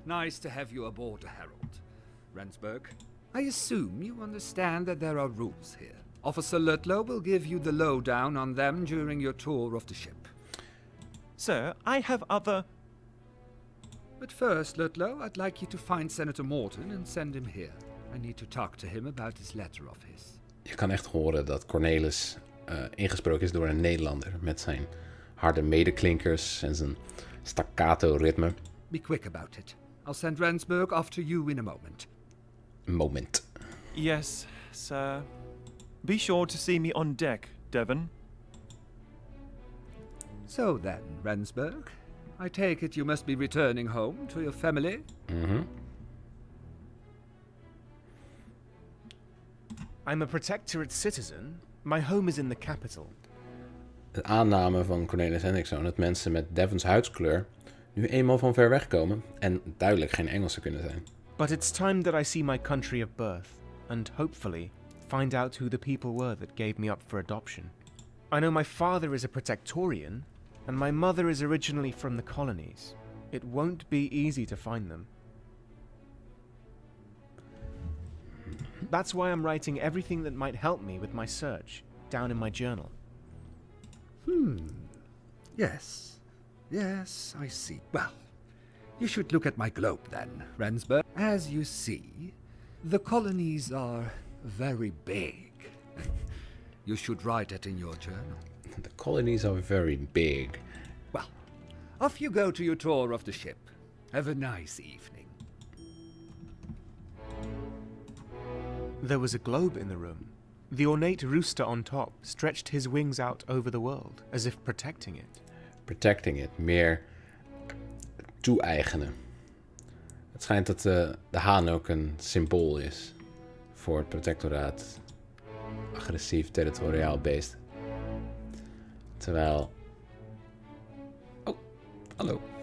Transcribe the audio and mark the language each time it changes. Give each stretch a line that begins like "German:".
English: Nice to have you aboard the Herald. Rensburg, I assume you understand that there are rules here. Officer Ludlow will give you the lowdown on them during your tour of the ship. Sir, I have other... But first, Ludlow, I'd like you to find Senator Morton and send him here. I need to talk to him about this letter of his.
Dutch: Je kan echt horen dat Cornelis ingesproken is door een Nederlander met zijn harde medeklinkers en zijn staccato ritme.
English: Be quick about it. I'll send Rensburg after you in a moment. Moment. Yes, sir. Be sure to see me on deck, Devon. So then, Rensburg, I take it you must be returning home to your family? I'm a protectorate citizen. My home is in the capital.
Dutch: De aanname van Cornelis Hendrikszoon dat mensen met Devons huidskleur nu eenmaal van ver weg komen en duidelijk geen Engelsen kunnen zijn.
English: But it's time that I see my country of birth, and hopefully find out who the people were that gave me up for adoption. I know my father is a Protectorian, and my mother is originally from the colonies. It won't be easy to find them. That's why I'm writing everything that might help me with my search down in my journal. Yes. Yes, I see. Well, you should look at my globe then, Rensburg. As you see, the colonies are very big. You should write it in your journal. The colonies are very big. Well, off you go to your tour of the ship. Have a nice evening. There was a globe in the room. The ornate rooster on top stretched his wings out over the world, as if protecting it. Protecting it,
Dutch: meer toe-eigenen. Het schijnt dat de haan ook een symbool is voor het protectoraat. Agressief, territoriaal beest. Terwijl... Oh, hallo.